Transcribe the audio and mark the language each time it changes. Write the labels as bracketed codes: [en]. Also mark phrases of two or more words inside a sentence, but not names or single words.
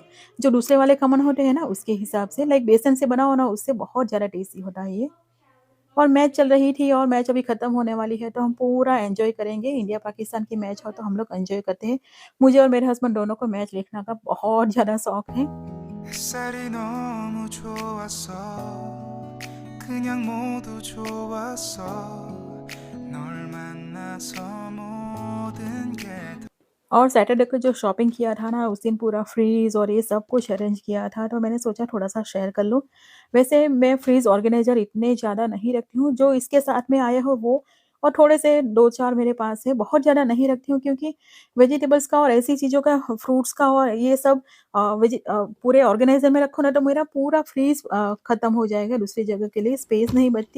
[hi] जो दूसरे वाले खमन होते हैं ना उसके हिसाब से, लाइक बेसन से बना हो ना उससे बहुत ज़्यादा टेस्टी होता है ये। और मैच चल रही थी और मैच अभी ख़त्म होने वाली है तो हम पूरा एन्जॉय करेंगे। इंडिया-पाकिस्तान की मैच हो तो हम लोग एन्जॉय करते हैं। मुझे और मेरे हस्बैंड दोनों को मैच देखने का बहुत ज़्यादा शौक है। [ko] 햇살이 너무 좋았어 그냥 모두 좋았어 널 만나서 모든 게 [hi] और सैटरडे को जो शॉपिंग किया था ना, उस दिन पूरा फ्रीज़ और ये सब कुछ अरेंज किया था, तो मैंने सोचा थोड़ा-सा शेयर कर लूँ। वैसे मैं [en] fridge organiser [hi] इतने ज़्यादा नहीं रखती हूँ, जो इसके साथ में आए हो वो और थोड़े से 2-4 मेरे पास है, बहुत ज़्यादा नहीं रखती हूँ क्योंकि वेजिटेबल्स का और ऐसी चीज़ों का, फ्रूट्स का और ये सब पूरे ऑर्गेनाइज़र में रखो ना तो मेरा पूरा फ्रीज़ खत्म हो जाएगा, दूसरी जगह के लिए स्पेस नहीं बचती।